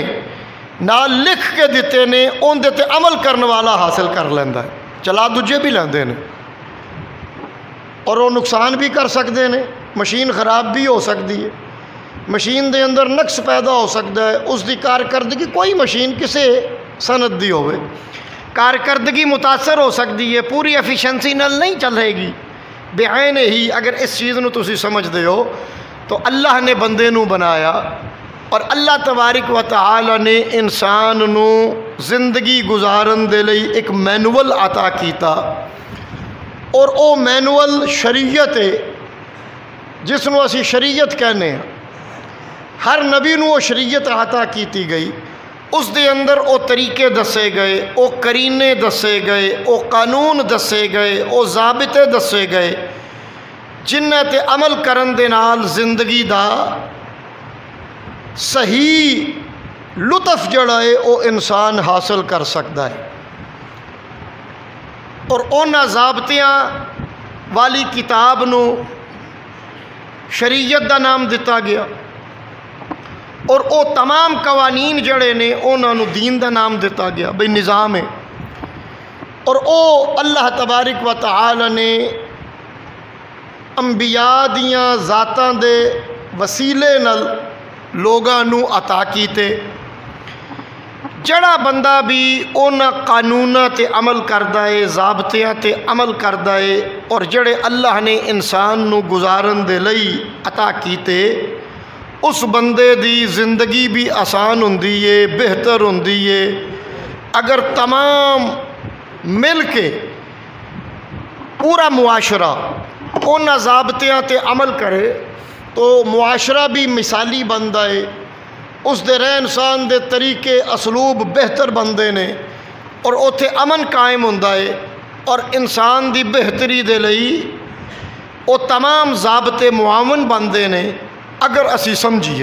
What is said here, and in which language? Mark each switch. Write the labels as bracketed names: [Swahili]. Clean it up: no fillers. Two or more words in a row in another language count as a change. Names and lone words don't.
[Punjabi] نال لکھ کے دیتے نے ان دے تے عمل کرنے والا حاصل کر لیندا ہے، چلا دوجے بھی لیندے نے، [Urdu] اور وہ نقصان بھی کر سکتے ہیں، [Punjabi] مشین خراب بھی ہو سکتی ہے، مشین دے اندر نقص پیدا ہو سکتا ہے، اس دی کارکردگی کوئی مشین کسے صنعت دی ہوئے کارکردگی متاثر ہو سکتی ہے، پوری ایفیشنسی نال نہیں چلے گی۔ بعین ہی اگر اس چیز نو تسی سمجھ دے ہو تو اللہ نے بندے نو بنایا اور اللہ تبارک و تعالی نے انسان نو زندگی گزارن دے لئی ایک مینول عطا کیتا، اور او مینول شریعت ہے جس نو اسی شریعت کہنے ہیں۔ ہر نبی نو وہ شریعت عطا کیتی گئی، اس دے اندر او طریقے دسے گئے، او کرینے دسے گئے، او قانون دسے گئے، او ضابطے دسے گئے جنہ تے عمل کرن دے نال زندگی دا صحیح لطف جڑا ہے او انسان حاصل کر سکتا ہے۔ اور اونا ضابطیاں والی کتاب نو شریعت دا نام دتا گیا، اور او تمام قوانین جڑے نے انہوں نے دین دا نام دتا گیا، بھئی نظام ہے۔ اور او اللہ تبارک و تعالی نے انبیاء دیاں ذاتاں دے وسیلے نال لوگاں نو عطا کیتے، جڑا بندہ بھی اونا قانوناں تے عمل کردا ہے، ضابطیاں تے عمل کردا ہے، اور جڑے اللہ نے انسان نو گزارن دے لئی عطا کیتے، اس بندے دی زندگی بھی آسان ہوندی ہے، بہتر ہوندی ہے۔ اگر تمام مل کے پورا معاشرہ ان ضابطیاں تے عمل کرے تو معاشرہ بھی مثالی بندا ہے، اس دے رہن سہن دے طریقے اسلوب بہتر بندے نے، اور اوتھے امن قائم ہوندا ہے، اور انسان دی بہتری دے لئی او تمام ضابطے معاون بندے نے اگر اسی سمجھیے۔